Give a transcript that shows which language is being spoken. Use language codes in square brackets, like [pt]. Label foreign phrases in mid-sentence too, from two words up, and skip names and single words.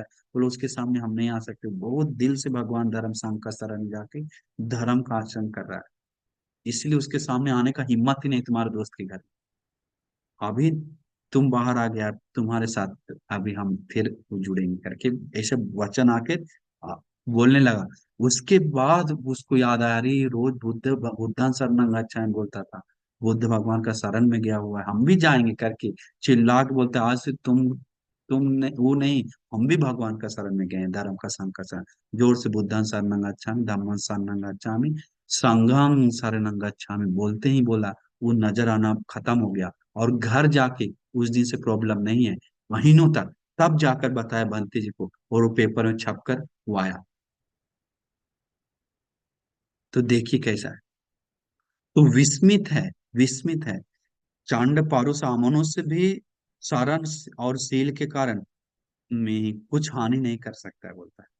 [hi] बोलो उसके सामने हम नहीं आ सकते, बहुत दिल से भगवान धर्म संघ का शरण जाके धर्म का आचरण कर रहा है, इसलिए उसके सामने आने का हिम्मत ही नहीं तुम्हारे दोस्त के घर। अभी तुम बाहर आ गया, तुम्हारे साथ अभी हम फिर जुड़ेंगे करके ऐसे वचन आके आ, बोलने लगा। उसके बाद उसको याद आ रही, रोज [pi] बुद्धं शरणं गच्छामि [hi] बोलता था, बुद्ध भगवान का शरण में गया हुआ है, हम भी जाएंगे करके चिल्ला के बोलते आज से तुम ने, वो नहीं, हम भी भगवान का शरण में गए हैं, धर्म का संघ का शरण। जोर से [pi] बुद्धं शरणं गच्छामि, धम्मं शरणं गच्छामि, संघं शरणं गच्छामि [hi] बोलते ही बोला, वो नजर आना खत्म हो गया। और घर जाके उस दिन से प्रॉब्लम नहीं है महीनों तक, तब जाकर बताया बंती जी को, और वो पेपर में छपकर वो आया। तो देखिए कैसा है। तो विस्मित है, विस्मित है। चांड पारुष आमनों से भी सारण और सील के कारण में कुछ हानि नहीं कर सकता है बोलता है।